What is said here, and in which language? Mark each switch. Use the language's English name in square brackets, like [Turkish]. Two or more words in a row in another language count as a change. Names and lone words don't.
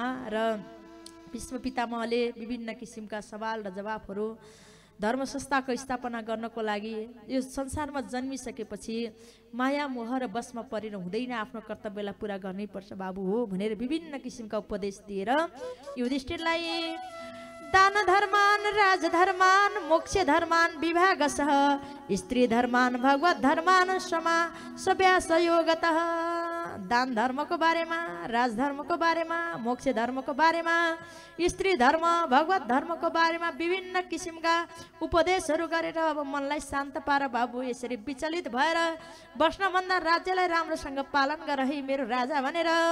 [Nepali] र भीष्म पितामहले विभिन्न किसिमका सवाल र जवाफहरू धर्म संस्थाको स्थापना गर्नको लागि यो संसारमा जन्मिसकेपछि माया मोह र बसमा परेर हुँदैन, आफ्नो कर्तव्यलाई पुरा गर्नैपर्छ बाबु हो भनेर विभिन्न किसिमका उपदेश दिएर युधिष्ठिरलाई [Sanskrit] दान धर्मान राजधर्मान मोक्ष धर्मान विभागसह स्त्री धर्मान भगवत धर्मान समा सव्यासयोगतः, [Nepali] दान धर्मको बारेमा, राजधर्मको बारेमा, मोक्ष धर्मको बारेमा, स्त्री धर्म भगवत धर्मको बारेमा विभिन्न किसिमका उपदेशहरू गरेर अब मनलाई शान्त पार बाबु, यसरी विचलित भएर बस्नभन्दा राज्यलाई राम्रोसँग पालन गर है मेरो राजा भनेर